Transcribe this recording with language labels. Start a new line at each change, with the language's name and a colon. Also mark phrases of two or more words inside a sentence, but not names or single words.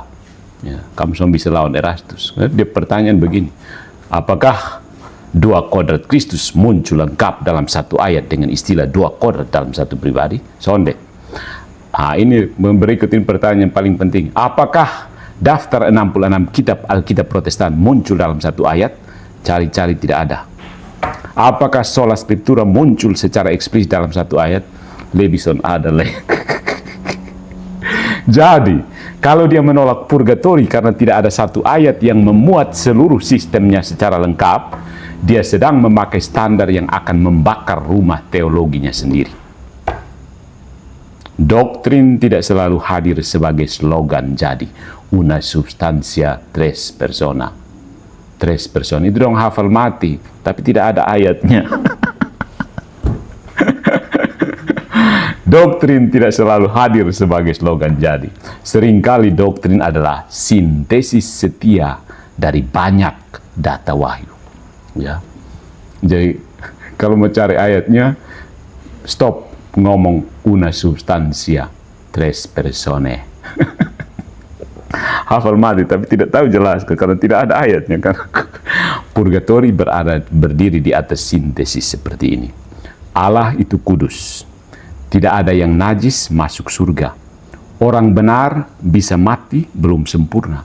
Indonesian: Ya, kamu semua bisa lawan Erastus. Dia pertanyaan begini, apakah dua kodrat Kristus muncul lengkap dalam satu ayat dengan istilah dua kodrat dalam satu pribadi? Sonde. Ini berikutin pertanyaan paling penting. Apakah daftar 66 kitab Alkitab Protestan muncul dalam satu ayat? Cari-cari tidak ada. Apakah
Latin: sola scriptura
Indonesian: muncul secara eksplisit dalam satu ayat? Lebison ada leh. Jadi, kalau dia menolak purgatori karena tidak ada satu ayat yang memuat seluruh sistemnya secara lengkap, dia sedang memakai standar yang akan membakar rumah teologinya sendiri. Doktrin tidak selalu hadir sebagai slogan jadi.
Latin: Una substantia tres persona. Tres persona.
Indonesian: Itu dong hafal mati, tapi tidak ada ayatnya. Doktrin tidak selalu hadir sebagai slogan jadi. Seringkali doktrin adalah sintesis setia dari banyak data wahyu. Ya. Jadi Kalau mau cari ayatnya, stop ngomong
Latin: una substantia tres persone.
Indonesian: Hafal mati tapi tidak tahu jelas karena tidak ada ayatnya kan. Purgatori berdiri di atas sintesis seperti ini. Allah itu kudus. Tidak ada yang najis masuk surga. Orang benar bisa mati belum sempurna.